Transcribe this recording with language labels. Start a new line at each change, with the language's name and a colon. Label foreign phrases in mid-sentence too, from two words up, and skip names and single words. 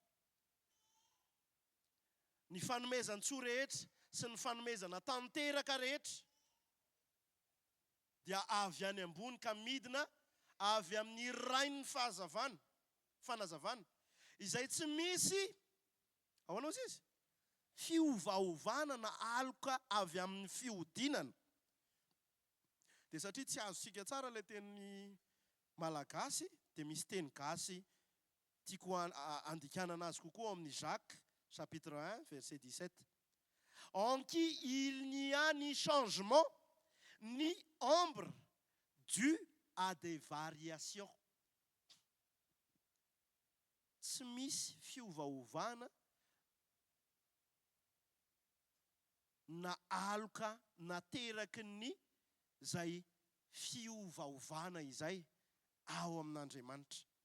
Malagasy: Ny fanomezan-tsoa rehetra sy ny fanomezana tanteraka rehetra dia avy any ambony ka midina avy amin'ny rain'ny fanazavana izay tsy misy ahoana izy fiovaovana na aloka avy amin'ny fiodinana. Dia satria tsy azosika tsara ilay teny malagasy dia misy teny gasy tiako andikanana azy kokoa amin'ny Jacques
French: chapitre 1 verset 17. En qui il n'y a ni changement ni ombre dû à des variations.
Malagasy: Tsy misy fiovaovana na aloka nateraky ny zay fiovaovana izay ao amin'Andriamanitra.